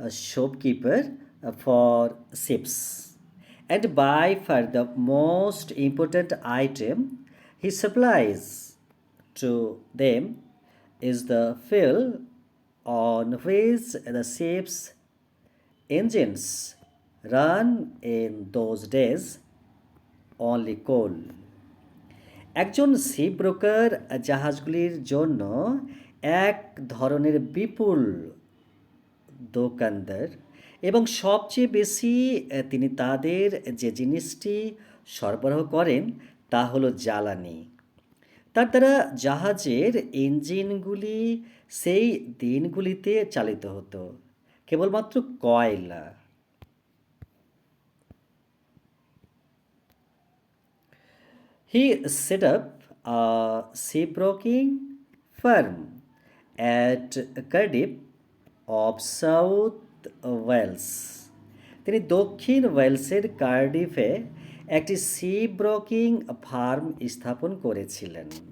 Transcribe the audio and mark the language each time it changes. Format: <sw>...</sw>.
<en>shopkeeper for ships, and by far the most important item he supplies to them is the fuel on which the ship's engines run in those days, only coal.</en> <bn>একজন ship broker জাহাজগুলির জন্য এক ধরনের বিপুল দোকানদার এবং সবচেয়ে বেশি তিনি তাদের যে জিনিসটি সরবরাহ করেন তা হলো জ্বালানি। তার দ্বারা জাহাজের ইঞ্জিনগুলি সেই দিনগুলিতে চালিত হতো কেবলমাত্র কয়লা।</bn> <en>He set up a shipbroking firm at Cardiff of South Wales.</en> <bn>তিনি দক্ষিণ ওয়েলসের কার্ডিফে একটি শিপব্রোকিং ফার্ম স্থাপন করেছিলেন।</bn>